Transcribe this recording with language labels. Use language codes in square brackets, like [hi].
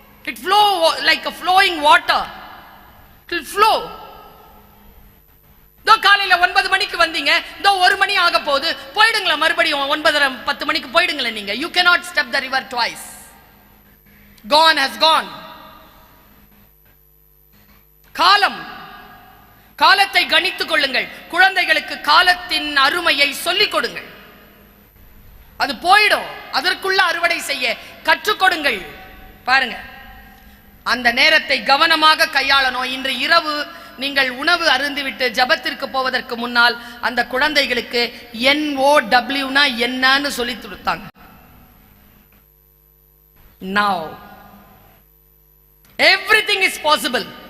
[en] It flow like a flowing water. It will flow. [ta] இதோ காலையில 9 மணிக்கு வந்தீங்க, இதோ 1 மணி ஆக போகுது, போயிடுங்களா மறுபடியும் 9:30 10 மணிக்கு போயிடுங்களா நீங்க. [en] You cannot step the river twice. Gone has gone. [ta] காலம், காலத்தை கணித்துக் கொள்ளுங்கள். குழந்தைகளுக்கு காலத்தின் அருமையை சொல்லிக் கொடுங்கள். அது போயிடும். அதற்குள்ள அறுவடை செய்ய கற்றுக் கொடுங்கள். பாருங்க, அந்த நேரத்தை கவனமாக கையாளணும். இன்று இரவு நீங்கள் உணவு அருந்திவிட்டு ஜபத்திற்கு போவதற்கு முன்னால் அந்த குழந்தைகளுக்கு NOWனா என்னன்னு சொல்லி கொடுத்தாங்க. [en] Now everything is possible.